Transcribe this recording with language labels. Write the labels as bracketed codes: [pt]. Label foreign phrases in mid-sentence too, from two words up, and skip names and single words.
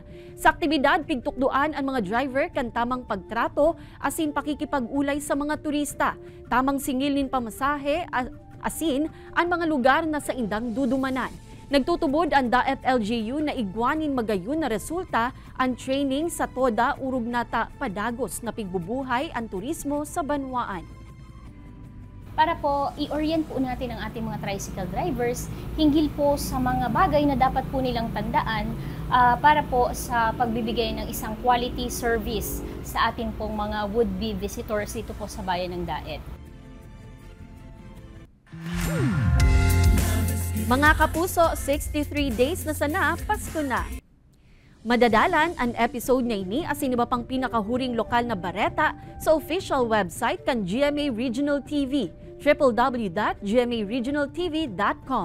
[bik] Sa aktibidad, pigtukduan ang mga driver kan tamang pagtrato asin pakikipag-ulay sa mga turista, tamang singil nin pamasahe asin ang mga lugar na sa indang dudumanan. Nagtutubod ang Daet LGU na igwanin magayon na resulta ang training sa toda urog nata padagos na pigbubuhay ang turismo sa Banwaan. [tl] Para po i-orient po natin ang ating mga [en] tricycle drivers [tl] hinggil po sa mga bagay na dapat po nilang tandaan para po sa pagbibigay ng isang [en] quality service [tl] sa ating pong mga [en] would-be visitors [tl] dito po sa bayan ng Daet. [bik] Mga kapuso, 63 days na sana, Pasko na. Madadalan ang episode na ini asin iba pang pinakahuring lokal na bareta sa official website kan GMA Regional TV, www.gmaregionaltv.com.